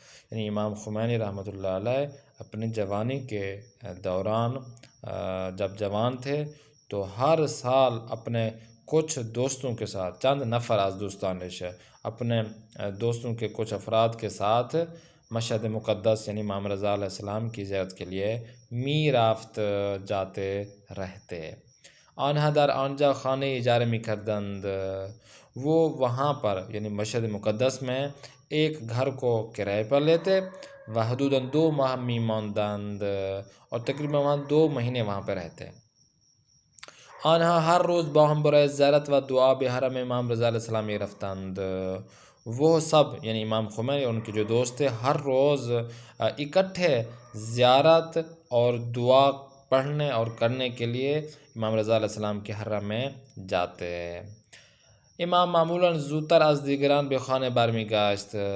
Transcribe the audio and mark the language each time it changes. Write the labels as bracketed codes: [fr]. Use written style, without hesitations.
[ur] یعنی امام خمینی رحمت الله علیه اپنی جوانی کے دوران جب جوان تھے تو ہر سال اپنے کچھ دوستوں کے ساتھ، [fa] چند نفر از دوستانش، [ur] اپنے دوستوں کے کچھ افراد کے ساتھ مشہد مقدس یعنی امام رضا علیہ السلام کی زیارت کے لیے میرافت جاتے رہتے. [fa] آنها در آنجا خانه اجاره میکردند. [ur] وہ وہاں پر یعنی مشہد مقدس میں ایک گھر کو کرائے پر لیتے [fa] و حدوداً 2 ماہ میماندند [ur] اور تقریباً وہاں 2 مہینے وہاں پہ رہتے. [fa] آنها ہر روز با هم برای زیارت و دعا به حرم امام رضا علیہ السلام رفتند. [ur] وہ سب یعنی امام خمینی اور ان کے جو دوست تھے ہر روز اکٹھے زیارت اور دعا پڑھنے اور کرنے کے لیے امام رضا علیہ السلام کے حرم میں جاتے. [fa] امام معمولاً زودتر از دیگران به خانه برمیگشت.